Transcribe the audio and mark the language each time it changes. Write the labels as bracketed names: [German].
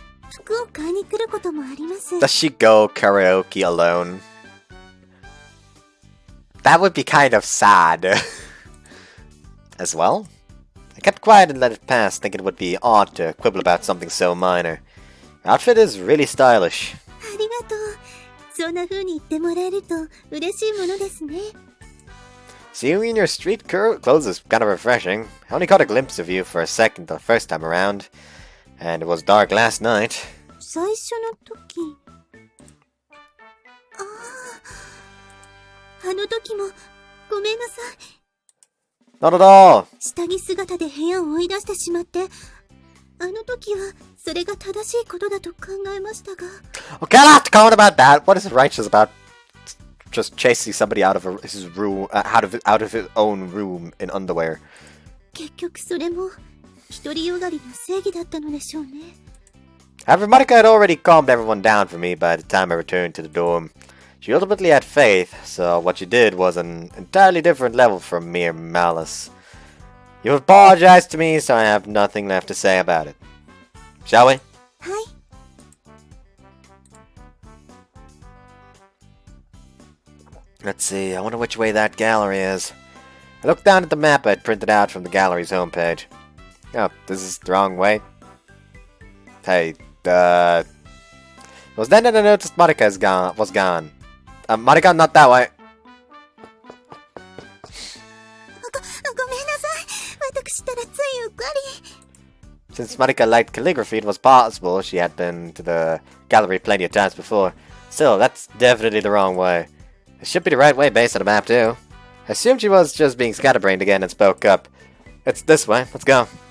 [Japanese] 服を買いに来ることもあります。 [English] Does she go karaoke alone? That would be kind of sad. As well? I kept quiet and let it pass, thinking it would be odd to quibble about something so minor. Her outfit is really stylish. [Japanese] ありがとう。そんな風に言ってもらえると嬉しいものですね。 [English] Seeing you in your street clothes is kind of refreshing. I only caught a glimpse of you for a second the first time around. And it was dark last night. [Japanese] 最初の時。あの時もごめんなさい。 [English] Not at all. [Japanese] 下着姿で部屋を追い出してしまって、あの時はそれが正しいことだと考えましたが。 [English] Okay, I'll have to comment about that. What is righteous about just chasing somebody out of his room, out of his own room in underwear? [Japanese] 結局それも独りよがりな正義だったのでしょうね。 [English] However, Marika had already calmed everyone down for me by the time I returned to the dorm. She ultimately had faith, so what she did was an entirely different level from mere malice. You apologized to me, so I have nothing left to say about it. Shall we? [Japanese] はい。 [English] Let's see, I wonder which way that gallery is. I looked down at the map I'd printed out from the gallery's homepage. Oh, this is the wrong way. Hey, it was then that I noticed Marika was gone. Marika, not that way. [Japanese] ごめんなさい。私ったらついうっかり。 [English] Since Marika liked calligraphy, it was possible she had been to the gallery plenty of times before. Still, that's definitely the wrong way. It should be the right way based on the map, too. I assumed she was just being scatterbrained again and spoke up. It's this way, let's go.